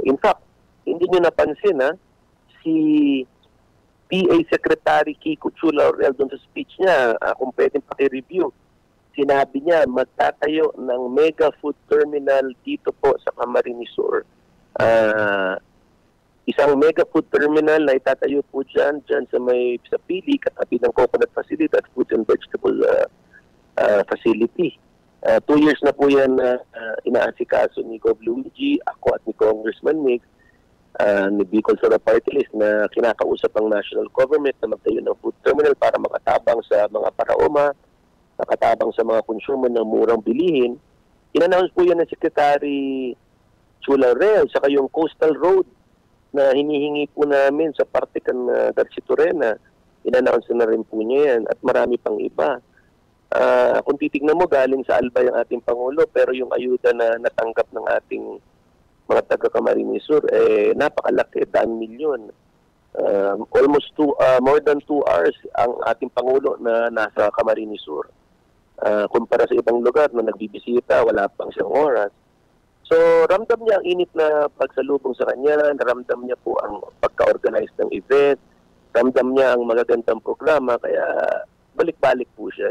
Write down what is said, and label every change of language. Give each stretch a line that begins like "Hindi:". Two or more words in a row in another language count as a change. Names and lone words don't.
English: In fact,
Filipino: hindi nyo napansin, si PA Secretary Kiko Chula-Orel doon sa speech niya, kung pwedeng paki-review, sinabi niya magtatayo ng
English: mega food terminal
Filipino: dito po sa Camarines Sur. Isang
English: mega food terminal
Filipino: na itatayo po dyan sa Pili, katabi ng
English: coconut facility
Filipino: at
English: food and vegetable facility.
Filipino: 2 years na po yan inaasikaso ni Gov. Luigi, ako at ni Congressman Mig, ni Bicol Sora Party List na kinakausap ang
English: national government
Filipino: na magtayo ng
English: food terminal
Filipino: para makatabang sa mga paraoma, makatabang sa mga consumer ng murang bilihin. In-announce po yan ng Secretary Chula-Orel, saka yung Coastal Road na hinihingi po namin sa parte kan Garcia Torena. In-announce na rin po niya yan at marami pang iba. Kung titignan mo, galing sa Albay ang ating Pangulo, pero yung ayuda na natanggap ng ating mga taga-Camarines Sur, napakalaki, 10 milyon.
English: Almost more than 2 hours
Filipino: ang ating Pangulo na nasa Camarines Sur. Kumpara sa ibang lugar na nagbibisita, wala pang 1 oras. So, ramdam niya ang init na pagsalubong sa kanya, ramdam niya po ang pagka-organize ng event, ramdam niya ang magagandang programa, kaya balik-balik po siya.